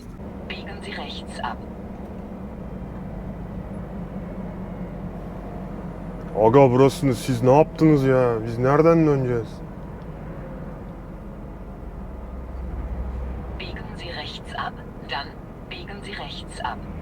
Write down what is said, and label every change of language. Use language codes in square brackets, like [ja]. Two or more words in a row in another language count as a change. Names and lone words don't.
[de] Biegen Sie rechts ab. [tr] Aga burasını siz ne yaptınız ya? Biz nereden döneceğiz? [de] Biegen Sie rechts ab, dann biegen Sie rechts ab.